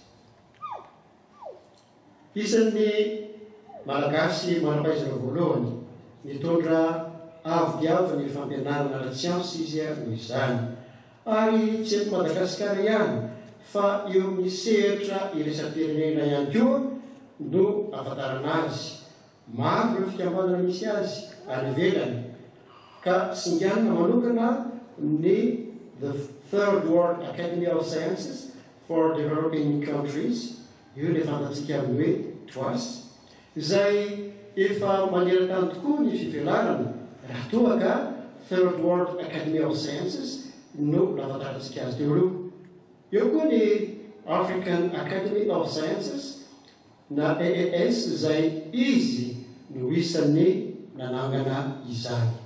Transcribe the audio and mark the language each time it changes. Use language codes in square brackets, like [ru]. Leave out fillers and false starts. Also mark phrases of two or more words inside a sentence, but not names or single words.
[mg] isan'ny malagasy manampaizana voalohany nitondra avo-diavo ny fampianarana ara-tsiansy izy noho izany ary tsy eto Madagasikara ihany fa eo amin'ny sehatra iresapirenena ihany koa no afatarana azy maro ireo fikambanana misy azy any ivelany ka singanina manokana ny [en] the Third World Academy of Sciences for Developing Countries [mg] io le fantatsika amin'ny hoe TWAS izay efa maneran-tany tokoa ny fivelarana raha toa ka [en] Third World Academy of Sciences [mg] no nafantarantsika azy teo aloha eo koa ny [en] African Academy of Sciences [mg] na AAS izay izy no isan'ny nanangana izany